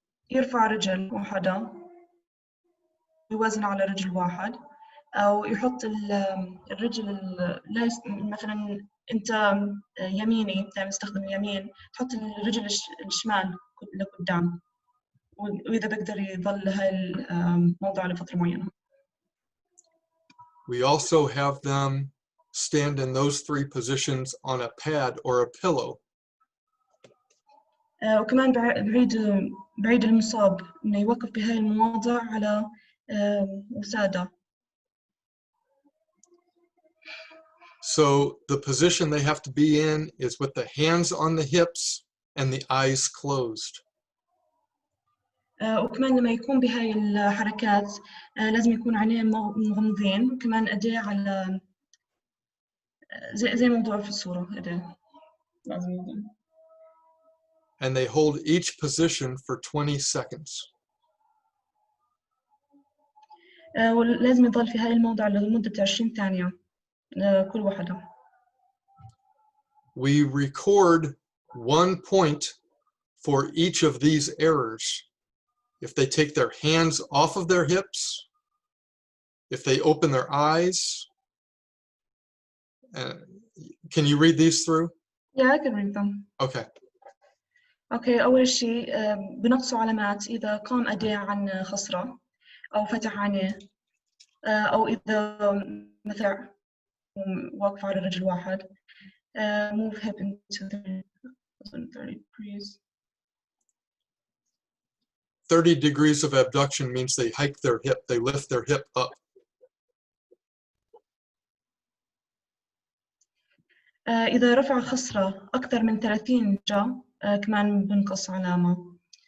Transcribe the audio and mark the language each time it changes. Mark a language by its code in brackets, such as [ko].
[ar] يرفع رجل واحدة يوازن على رجل واحد، أو يحط الرجل مثلا أنت يميني تستخدم اليمين، تحط الرجل الشمال لقدام، وإذا بقدر يظل هاي الموضوع لفترة معينة. [en] We also have them stand in those 3 positions on a pad or a pillow. [ar] وكمان بعيد المصاب إنه يوقف بهاي المواضع على وسادة. [en] So the position they have to be in is with the hands on the hips and the eyes closed. [ar] وكمان لما يكون بهاي الحركات لازم يكون عينيه مغمضين، وكمان أديه على زي موضوع في الصورة أديه لازم يكون. [en] And they hold each position for 20 seconds. [ar] ولازم يضل في هاي الموضع لمدة 20 ثانية كل واحدة. [en] We record 1 point for each of these errors. If they take their hands off of their hips, if they open their eyes. Can you read these through? Yeah, I can read them. Okay. [ar] Okay, أول شيء بنقصوا علامات إذا قام أديه عن خصرة أو فتح عينيه، أو إذا مثلا واقف على رجل واحد. [en] Move hip into 30 degrees. 30 degrees of abduction means they hike their hip, they lift their hip up. [ar] إذا رفع خصرة أكثر من 30 درجة كمان بنقص علامة.